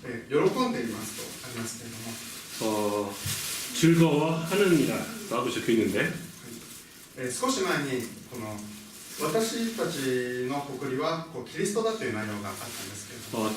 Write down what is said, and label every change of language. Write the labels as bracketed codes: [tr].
[ja] 喜んでいますとありますけれども [ko] 즐거워하느니라 라고 적혀 있는데 [ja] 少し前にこの私たちの誇りはキリストだという内容があったんですけれども